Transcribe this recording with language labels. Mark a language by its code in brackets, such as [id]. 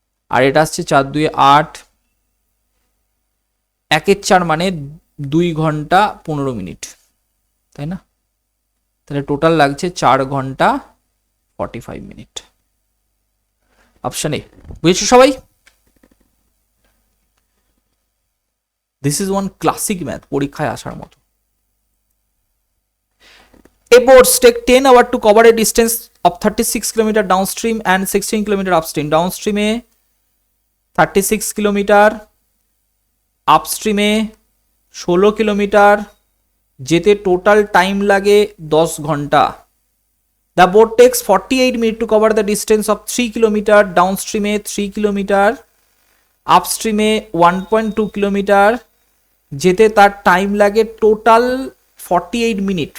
[bn] আর এটা আসছে 4 2 8, 1/4 মানে 2 ঘন্টা 15 মিনিট, তাই না? তাহলে টোটাল লাগছে 4 ঘন্টা 45 মিনিট। অপশন এ, বুঝেছো সবাই? [en] this is one classic math, [bn] পরীক্ষায় আসার মতো। [en] A boats take 10 hours to cover a distance of 36 kilometer downstream and 16 kilometer upstream. [bn] Downstream A 36 kilometre, আপস্ট্রিমে 16 kilometre, যেতে টোটাল টাইম লাগে 10 ঘন্টা। [en] The boat takes 48 minutes to cover the distance of 3 kilometer downstream এ 3 kilometer, [bn] আপস্ট্রিমে 1.2 kilometre, যেতে তার time লাগে total 48 minute.